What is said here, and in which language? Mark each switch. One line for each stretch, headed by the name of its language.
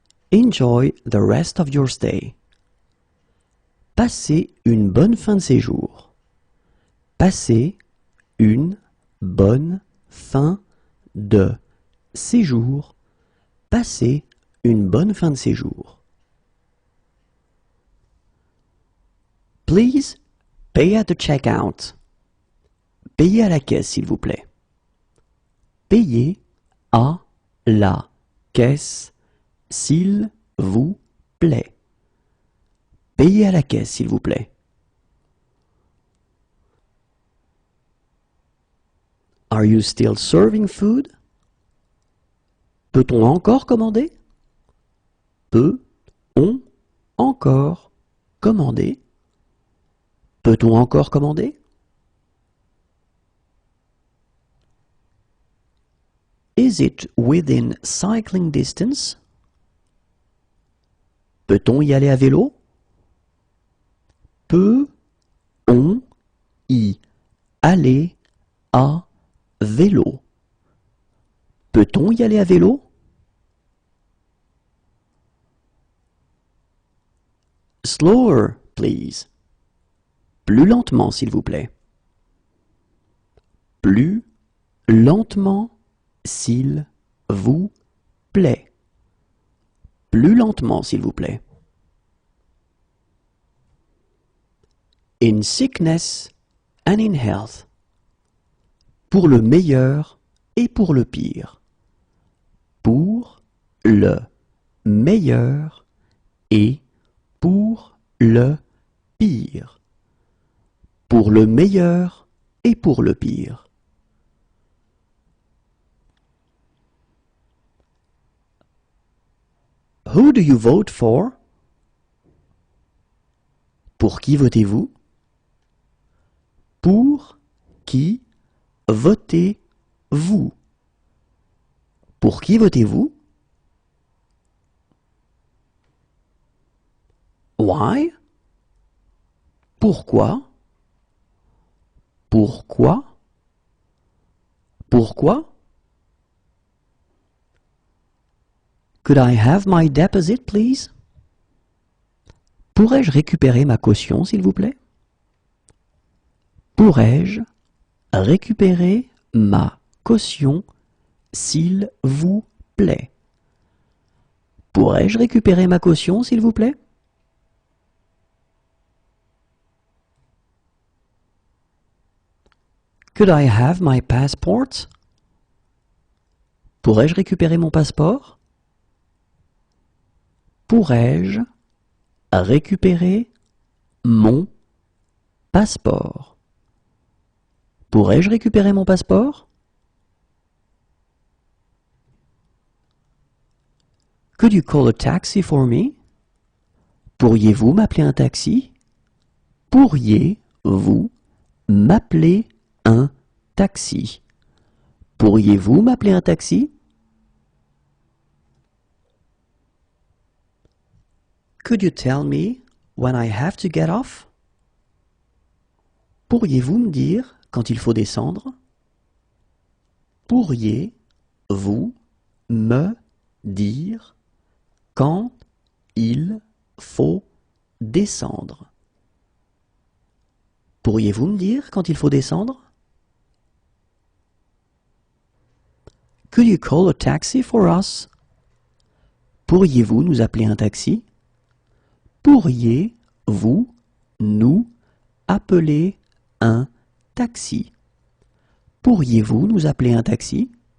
English: Enjoy the rest of your stay.
French: Passez une bonne fin de séjour. Passez une bonne fin de séjour. Passez une bonne fin de séjour.
English: Please pay at the checkout.
French: Payez à la caisse, s'il vous plaît. Payez à la caisse, s'il vous plaît. Payez à la caisse, s'il vous plaît.
English: Are you still serving food?
French: Peut-on encore commander? Peut-on encore commander? Peut-on encore commander?
English: Is it within cycling distance?
French: Peut-on y aller à vélo? Peut-on y aller à vélo? Peut-on y aller à vélo?
English: Slower, please.
French: Plus lentement, s'il vous plaît. Plus lentement, s'il vous plaît. Plus lentement, s'il vous plaît.
English: In sickness and in health.
French: Pour le meilleur et pour le pire. Pour le meilleur et pour le pire. Pour le meilleur et pour le pire.
English: Who do you vote for?
French: Pour qui votez-vous? Pour qui votez-vous? Pour qui votez-vous?
English: Why?
French: Pourquoi? Pourquoi? Pourquoi?
English: Could I have my deposit, please?
French: Pourrais-je récupérer ma caution, s'il vous plaît? Pourrais-je récupérer ma caution, s'il vous plaît? Pourrais-je récupérer ma caution, s'il vous plaît?
English: Could I have my passport?
French: Pourrais-je récupérer mon passeport? Pourrais-je récupérer mon passeport? Pourrais-je récupérer mon passeport?
English: Could you call a taxi for me?
French: Pourriez-vous m'appeler un taxi? Pourriez-vous m'appeler un taxi? Pourriez-vous m'appeler un taxi?
English: Could you tell me when I have to get off?
French: Pourriez-vous me dire quand il faut descendre? Pourriez-vous me dire quand il faut descendre? Pourriez-vous me dire quand il faut descendre?
English: Could you call a taxi for us?
French: Pourriez-vous nous appeler un taxi? Pourriez-vous nous appeler un taxi? Pourriez-vous nous appeler un taxi?